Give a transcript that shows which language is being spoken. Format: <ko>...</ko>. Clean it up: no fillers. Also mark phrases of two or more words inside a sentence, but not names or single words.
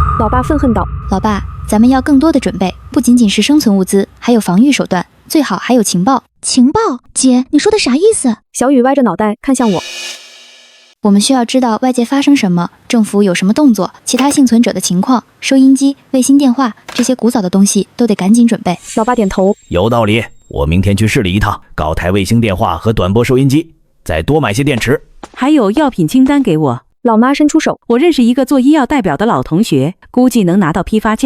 <zh>老爸愤恨道。老爸，咱们要更多的準備，不僅僅是生存物資，還有防禦手段，最好還有情報。情報？姐，你說的啥意思？小雨歪着腦袋看向我。我們需要知道外界發生什麼，政府有什麼動作，其他幸存者的情況，收音機、衛星電話，這些古早的東西都得趕緊準備。老爸點頭。有道理，我明天去市裡一趟，搞台衛星電話和短波收音機，再多買些電池。還有藥品清單給我。老媽伸出手。我認識一個做醫藥代表的老同學，估計能拿到批發價。</zh>